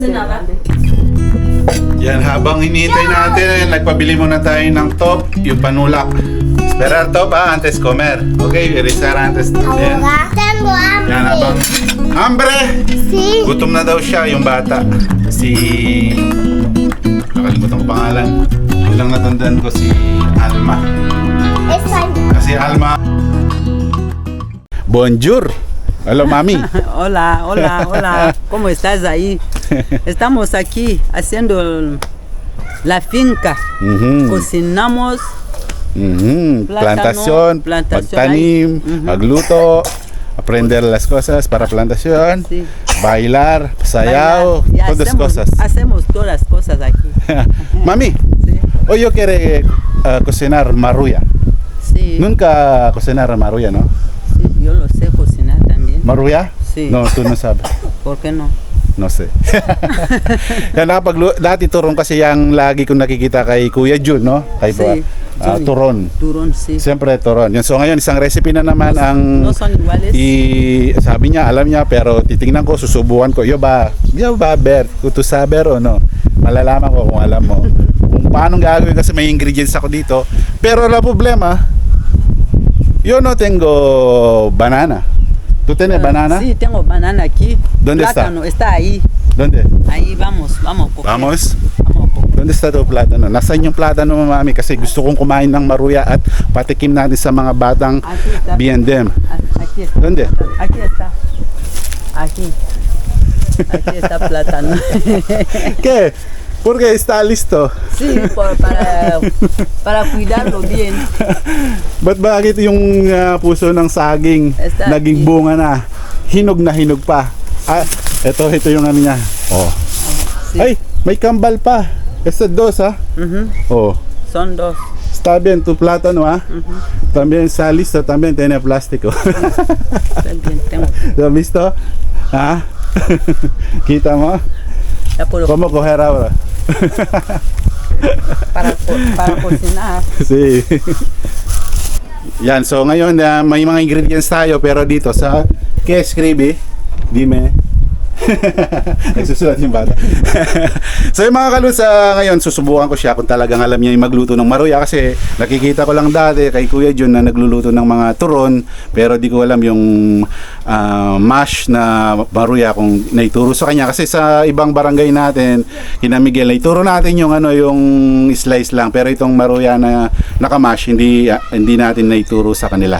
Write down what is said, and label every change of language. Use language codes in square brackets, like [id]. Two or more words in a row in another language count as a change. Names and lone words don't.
[tl] Yan, habang hinihintay natin, nagpabili muna tayo ng top, yung panulak. [es] Esperar top antes comer. Okay, rezar antes din. Tengo hambre. [tl] Yan, habang hambre! [es] Sí. [tl] Gutom na daw siya, yung bata. [es] Si... [tl] nakalimutan ko pangalan. Yun lang natandaan ko si Alma. [es] Español. [tl] Kasi Alma... Bonjour! [en] Hello, mami. [es] Hola, hola, hola. ¿Cómo estás ahí? Estamos aquí haciendo la finca. Cocinamos. Plantación, plantación [tl] magtanim, [es] ahí. magluto, aprender las cosas para plantación, Sí. bailar, sayaw, Ya todas hacemos, cosas. hacemos todas las cosas aquí. Mami, Sí. hoy yo quiero cocinar maruya. Sí, Nunca cocinar maruya, ¿no? sí, yo lo sé cocinar también. Maruya? Sí. No, tú no sabes. ¿Por qué no? No sé. [tl] Yan, dati turon kasi yung lagi kong nakikita kay Kuya Jun, no? Kay [es] Sí, Jun. [tl] turon. [es] Turón, sí. [tl] Siyempre turon. Yun, so ngayon isang recipe na naman ang [es] No son iguales. [tl] sabi niya, alam niya, pero titingnan ko, susubukan ko. [es] Yo ba Ber, kung tu saber o no? [tl] Malalaman ko kung alam mo. Kung paano gagawin kasi may ingredients ako dito. [es] Pero la problema, yo no tengo banana. ¿Tú tienes banana? Sí, tengo banana aquí. ¿Dónde está? Plátano, está ahí. ¿Dónde? Ahí vamos a coger. Vamos. Vamos a coger. ¿Dónde está tu plátano? [tl] Nasaan yung plátano mo, mami? Kasi gusto kong kumain ng maruya at patikim natin sa mga batang [es] Aquí está. B&M. Aquí está. ¿Dónde? Aquí está. Aquí. Aquí está plátano. ¿Qué? Porque está listo. Sí, para cuidarlo bien. [tl] Ba't bakit yung puso ng saging [es] Está [tl] naging [es] aquí. [tl] bunga na? Hinog na hinog pa. Ah, ito yung ano niya. Oh. [es] Sí. [tl] Ay, may kambal pa. [es] Este dos, ah. Ujú. Oh. Son dos. Está bien tu plátano, ah. También está listo, también tiene plástico. Está bien, tengo. ¿Lo has visto? Ah. [tl] Kita mo? [es] Ya puedo ¿Cómo coger ahora? para cocinar. Sí. [tl] Yan, so ngayon may mga ingredients tayo pero dito sa [es] ¿qué escribe? Dime. [tl] Nagsusulat yung bata. So yung mga kalusa ngayon, susubukan ko siya kung talagang alam niya yung magluto ng maruya kasi nakikita ko lang dati kay Kuya Jun na nagluluto ng mga turon pero di ko alam yung mash na maruya kung naituro sa kanya kasi sa ibang barangay natin kina Miguel naituro natin yung yung slice lang pero itong maruya na nakamash hindi natin naituro sa kanila.